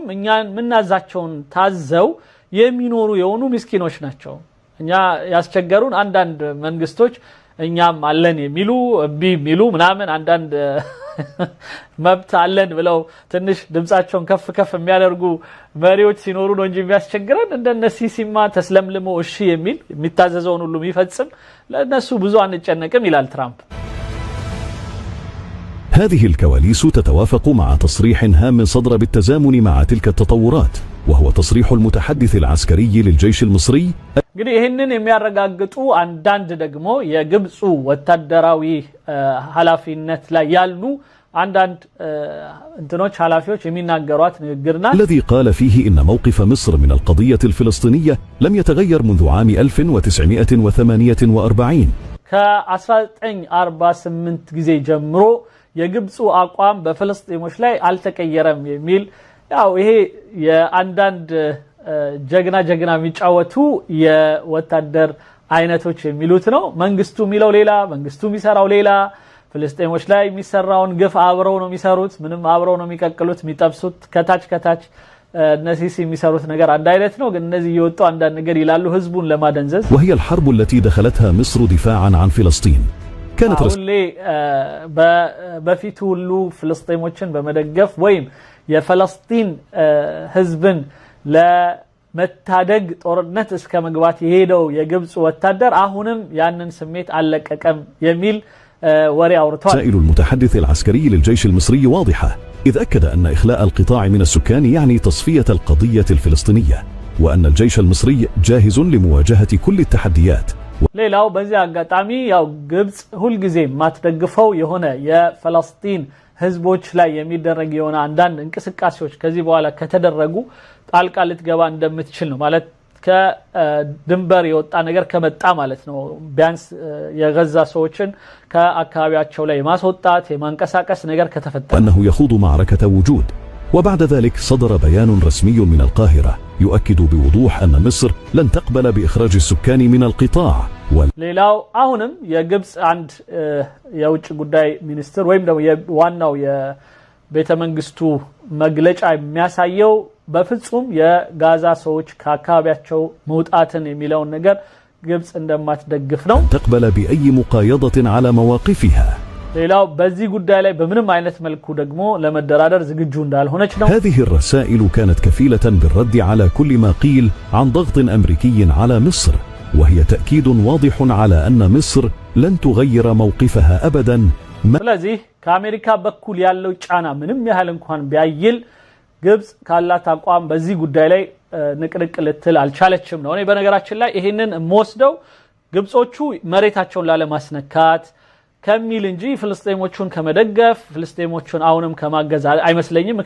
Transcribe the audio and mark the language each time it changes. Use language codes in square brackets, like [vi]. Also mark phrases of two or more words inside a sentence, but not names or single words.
[am] እኛን ምናዛቸውን ታዘው የሚኖሩ የሆኑ ምስኪኖች ናቸው እኛ ያስቸገሩን አንዳንድ መንግስቶች እኛም አለን የሚሉ ቢሚሉ ምናምን አንዳንድ መብት አለን ብለው ትንሽ ድምጻቸውን ከፍ ከፍ የሚያደርጉ መሪዎች ሲኖሩ ነው እንጂ የሚያስቸግረን እንደነ ሲሲማ ተስለምልሞ እሺ የሚል የሚታዘዘውን ሁሉ የሚፈጽም ለነሱ ብዙ አንጨነቅም ይላል ትራምፕ [ar] هذه الكواليس تتوافق مع تصريح هام صدر بالتزامن مع تلك التطورات وهو تصريح المتحدث العسكري للجيش المصري [am] እንግዲህ ይሄንን የሚያረጋግጡ አንዳንድ ደግሞ የግብጹ ወታደራዊ ኃላፊነት ላይ ያሉ አንዳንድ እንትኖች ኃላፊዎች የሚናገሯት ንግግርና [ar] الذي قال فيه إن موقف مصر من القضية الفلسطينية لم يتغير منذ عام 1948 [am] ከ1948 ጊዜ ጀምሮ የግብጹ አቋም በፍልስጤሞች ላይ አልተቀየረም የሚል ያው ይሄ የአንዳንድ ጀግና የሚጫወቱ የወታደር አይነቶች የሚሉት ነው መንግስቱ የሚለው ሌላ መንግስቱ የሚሰራው ሌላ ፍልስጤሞች ላይ የሚሰራውን ግፍ አብረው ነው የሚሰሩት ምንም አብረው ነው የሚቀቅሉት የሚጠብሱት ከታች እነዚህ የሚሰሩት ነገር አንድ አይነት ነው ግን እነዚህ ይወጡ አንዳንድ ነገር ይላሉ ህዝቡን ለማደንዘዝ [ar] وهي الحرب التي دخلتها مصر دفاعا عن فلسطين كانت [am] በፊቱ ሁሉ ፍልስጤሞችን በመደገፍ ወይም የፍልስጤን ህዝብን ለመታደግ ጦርነት እስከ መግባት የሄደው የግብጽ ወታደር አሁንም ያንን ስሜት አለቀቀም የሚል ወሬ አውርቷል [ar] رسائل المتحدث العسكري للجيش المصري واضحة إذ أكد أن إخلاء القطاع من السكان يعني تصفية القضية الفلسطينية وأن الجيش المصري جاهز لمواجهة كل التحديات [am] ሌላው በዚህ አጋጣሚ ያው ግብጽ ሁሉ ጊዜ ማትደግፈው የሆነ የፍልስጤን ህዝቦች ላይ የሚደረግ የሆነ አንዳንድ እንቅስቃሴዎች ከዚህ በኋላ ከተደረጉ ጣልቃ ልትገባ እንደምትችል ነው ማለት ከድንበር የወጣ ነገር ከመጣ ማለት ነው ቢያንስ የጋዛ ሰዎችን ከአካባቢያቸው ላይ ማስወጣት የማንቀሳቀስ ነገር ከተፈጠረ [ar] أنه يخوض معركة وجود وبعد ذلك صدر بيان رسمي من القاهرة يؤكد بوضوح أن مصر لن تقبل بإخراج السكان من القطاع. [am] ሌላው አሁንም የግብጽ አንድ የውጭ ጉዳይ ሚኒስትር ወይም ደግሞ ዋናው የቤተ መንግስቱ መግለጫ የሚያሳየው በፍጹም የጋዛ ሰዎች ከአካባቢያቸው መውጣትን የሚለውን ነገር ግብጽ እንደማትደግፍ ነው። [ar] تقبل بأي مقايضة على مواقفها. [am] ሌላው በዚህ ጉዳይ ላይ በምንም አይነት መልኩ ደግሞ ለመደራደር ዝግጁ እንዳልሆነች ነው። [ar] هذه الرسائل كانت كفيلة بالرد على كل ما قيل عن ضغط أمريكي على مصر، وهي تأكيد واضح على أن مصر لن تغير موقفها أبدا. [am] ስለዚህ ከአሜሪካ በኩል ያለው ጫና ምንም ያህል እንኳን ቢያይል ግብጽ ካላት አቋም በዚህ ጉዳይ ላይ ንቅንቅ ልትል አልቻለችም ነው። እኔ በነገራችን ላይ ይሄንን ሞስደው ግብጾቹ መሬታቸውን ላለማስነካት ከሚል እንጂ ፍልስጤሞቹን ከመደገፍ ፍልስጤሞቹን አሁንም ከማገዝ አይመስለኝም።